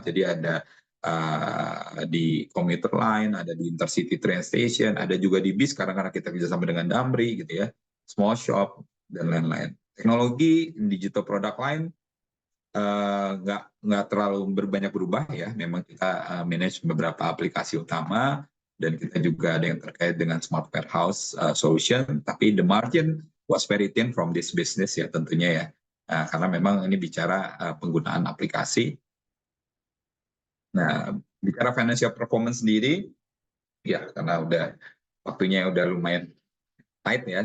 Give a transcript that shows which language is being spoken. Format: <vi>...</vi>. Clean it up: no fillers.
<id>Jadi ada di commuter line, ada di intercity train station, ada juga di bis karena kita kerjasama dengan Damri gitu ya, small shop dan lain-lain. Teknologi digital product line nggak terlalu banyak berubah ya. Memang kita manage beberapa aplikasi utama, dan kita juga ada yang terkait dengan smart warehouse solution.</id> <en>Tapi the margin was very thin from this business</en> <id>ya tentunya ya. Karena memang ini bicara penggunaan aplikasi. Nah, bicara financial performance sendiri, ya karena waktunya udah lumayan tight ya.</id>